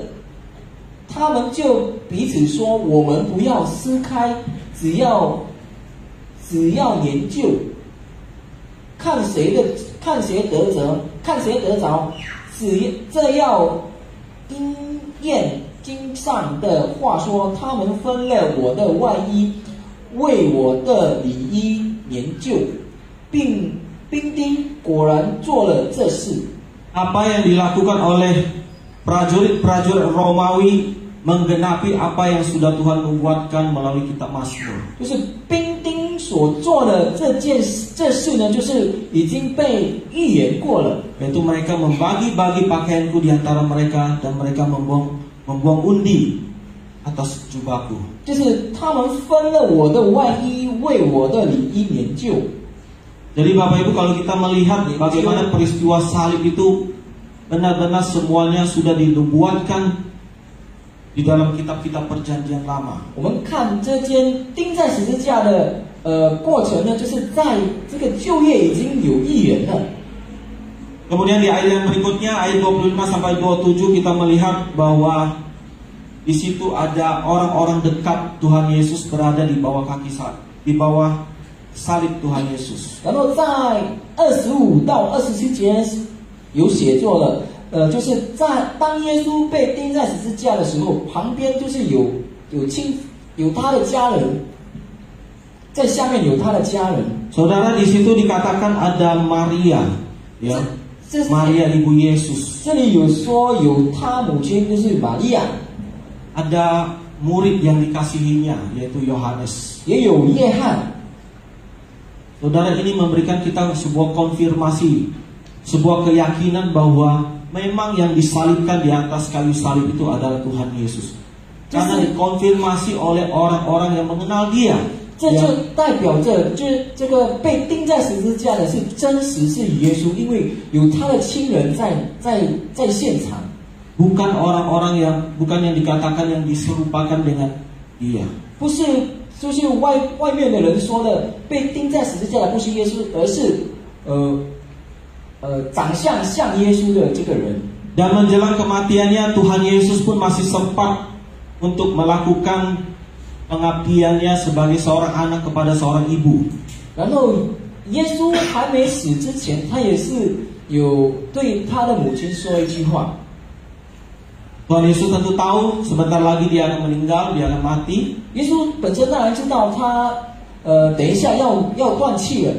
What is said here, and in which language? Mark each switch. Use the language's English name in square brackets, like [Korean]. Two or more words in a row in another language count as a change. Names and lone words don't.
[Chinese] 他们就彼此说：“我们不要撕开，只要研究，看谁得着，这要应验经上的话说，他们分了我的外衣，为我的里衣研究，并兵丁果然做了这事。” [Indonesian] Apa yang dilakukan oleh prajurit-prajurit Romawi menggenapi apa yang sudah Tuhan nubuatkan melalui kitab Mazmur. [Chinese] 就是兵丁所做的这事呢，就是已经被预言过了。 [Indonesian] Yaitu mereka membagi-bagi pakaianku di antara mereka dan mereka membuang undi atas jubahku. [Chinese] 就是他们分了我的外衣，为我的里衣研究。 [Indonesian] Jadi Bapak Ibu, kalau kita melihat bagaimana peristiwa salib itu benar-benar semuanya sudah dinubuatkan di dalam kitab-kitab perjanjian lama. [Chinese] 我们看这件钉在十字架的过程呢，就是在这个旧约已经有预言了。 [Indonesian] Kemudian di ayat yang berikutnya, ayat 25 sampai 27 kita melihat bahwa di situ ada orang-orang dekat Tuhan Yesus berada di bawah kaki salib, di bawah salib Tuhan Yesus. [Chinese] 然后在25到27节有写作了，就是当耶稣被钉在十字架的时候，旁边就是有他的家人，在下面有他的家人。 [Indonesian] Saudara, di situ dikatakan ada Maria, ya, Maria ibu Yesus. [Chinese] 这里有说有他母亲就是玛利亚， [Indonesian] Ada murid yang dikasihinya yaitu Yohanes. [Chinese] 也有约翰。 [Indonesian] Saudara, ini memberikan kita sebuah konfirmasi, sebuah keyakinan bahwa memang yang disalibkan di atas kayu salib itu adalah Tuhan Yesus. Karena dikonfirmasi oleh orang-orang yang mengenal Dia. [Chinese] 这就代表着，就是这个被钉在十字架的是真实是耶稣，因为有他的亲人在现场。 [Indonesian] Bukan orang-orang bukan yang dikatakan yang diserupakan dengan Dia. [Chinese] 不是，就是外面的人说的，被钉在十字架的不是耶稣，而是长相像耶稣的这个人。 [Indonesian] Dan menjelang kematiannya, Tuhan Yesus pun masih sempat untuk melakukan pengabdiannya sebagai seorang anak kepada seorang ibu. [Chinese] 然后耶稣还没死之前，他也是有对他的母亲说一句话。 [Indonesian] Tuhan Yesus tentu tahu sebentar lagi dia akan meninggal, dia akan mati. [Chinese] 耶稣本身当然知道他等一下要断气了。